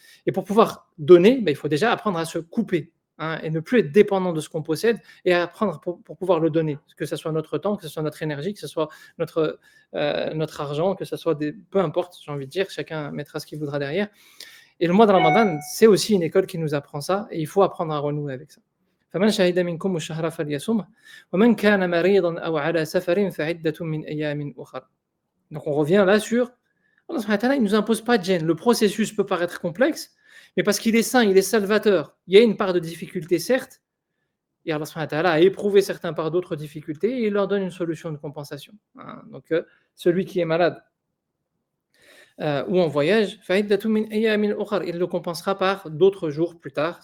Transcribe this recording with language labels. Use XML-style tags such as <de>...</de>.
<fr>Et pour pouvoir donner, il faut déjà apprendre à se couper et ne plus être dépendant de ce qu'on possède et apprendre pour pouvoir le donner, que ce soit notre temps, que ce soit notre énergie, que ce soit notre argent, que ce soit peu importe, j'ai envie de dire, chacun mettra ce qu'il voudra derrière. Et le mois de Ramadan, c'est aussi une école qui nous apprend ça, et il faut apprendre à renouer avec ça.</fr> <ar>فمن شهد منكم الشهر فليصمه ومن كان مريضا أو على سفر فعدة من أيام أخرى.</ar> <fr>Donc on revient là sur Allah subhanahu wa ta'ala, il ne nous impose pas de gêne. Le processus peut paraître complexe, mais parce qu'il est saint, il est salvateur. Il y a une part de difficulté, certes, et Allah subhanahu wa ta'ala a éprouvé certains par d'autres difficultés, et il leur donne une solution de compensation. Donc celui qui est malade ou en voyage, il le compensera par d'autres jours plus tard.</fr>